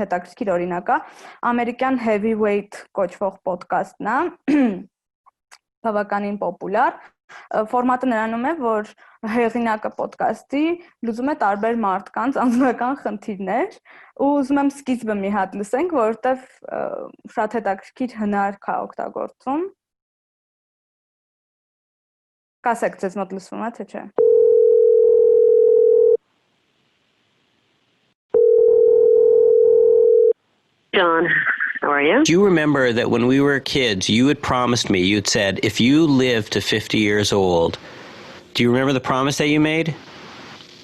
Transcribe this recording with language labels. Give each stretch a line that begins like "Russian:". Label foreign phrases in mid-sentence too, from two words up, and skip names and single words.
Armenian: հետաքրքիր օրինակ է։ Ամերիկյան Heavyweight կոչվող պոդքասթն է, բավականին պոպուլար։ Ֆորմատը նրանում է, որ հեղինակը պոդքասթի լուծում է տարբեր մարդկանց անձնական խնդիրներ ու ուզում եմ սկիզբը մի հատ լսենք, որովհետև շատ հետաքրքիր հնար կա օգտագործում։ Կասեք, ձեզ մոտ լսվում է, թե չէ։
English: John, how are you? Do you remember that when we were kids, you had promised me, you'd said, if you live to 50 years old, do you remember the promise that you made?